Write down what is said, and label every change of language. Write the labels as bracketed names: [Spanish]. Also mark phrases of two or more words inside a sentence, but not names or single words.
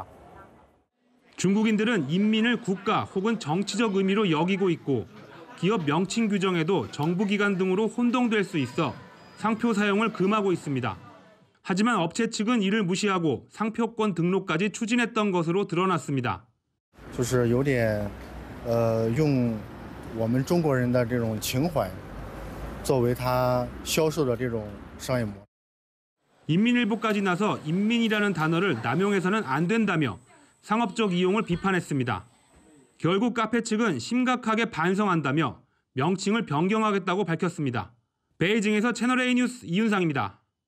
[Korean] 중국인들은 인민을 국가 혹은 정치적 의미로 여기고 있고 기업 명칭 규정에도 정부기관 등으로 혼동될 수 있어 상표 사용을 금하고 있습니다. 하지만 업체 측은 이를 무시하고 상표권 등록까지 추진했던 것으로 드러났습니다. [Chinese] 就是有点用我们中国人的这种情怀作为他销售的这种商业模式. [Korean] 인민일보까지 나서 인민이라는 단어를 남용해서는 안 된다며 상업적 이용을 비판했습니다. 결국 카페 측은 심각하게 반성한다며 명칭을 변경하겠다고 밝혔습니다. 베이징에서 채널A 뉴스 이윤상입니다.